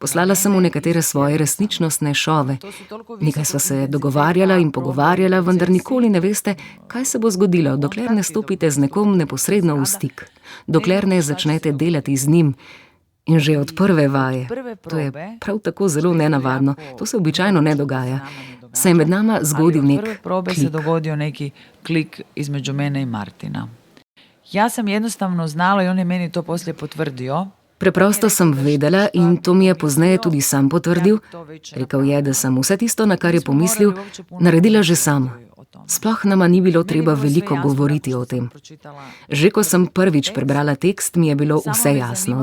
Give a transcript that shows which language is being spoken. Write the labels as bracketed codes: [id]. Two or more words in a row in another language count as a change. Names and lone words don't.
[sl] Poslala sem mu nekatere svoje resničnostne šove. Nekaj sva se dogovarjala in pogovarjala, vendar nikoli ne veste, kaj se bo zgodilo, dokler ne stopite z nekom neposredno v stik, dokler ne začnete delati z njim. In že od prve vaje, to je prav tako zelo nenavadno, to se običajno ne dogaja, se je med nama zgodil nek [hr] prve probe [sl] klik. [hr] se dogodio neki klik između mene i Martina. Ja sam jednostavno znala i on je meni to poslije potvrdio. [sl] Preprosto sem vedela in to mi je pozneje tudi sam potrdil. Rekel je, da sem vse tisto, na kar je pomislil, naredila že sama. Sploh nama ni bilo treba veliko govoriti o tem. Že ko sem prvič prebrala tekst, mi je bilo vse jasno.